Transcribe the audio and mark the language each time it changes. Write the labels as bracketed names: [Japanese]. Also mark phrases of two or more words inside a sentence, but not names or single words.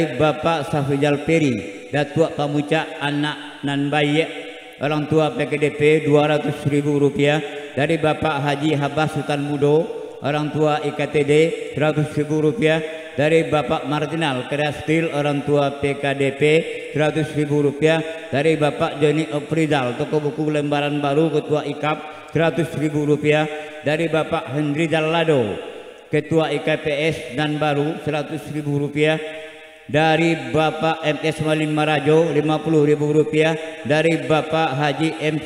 [Indonesian] Bapak Safijal Peri Datuk Pamucak Anak Nan Bayi orang tua PKDP, Rp200.000 dari Bapak Haji Habas Sultan Mudo, orang tua IKTD, Rp100.000 dari Bapak Martinal Kreastil, orang tua PKDP, Rp100.000 dari Bapak Joni Oprizal, toko buku lembaran baru, Ketua IKAP, Rp100.000 dari Bapak Hendri Jalado, Ketua IKPS dan baru, Rp100.000 dari Bapak MS Malin Marajo, Rp50.000 dari Bapak Haji M.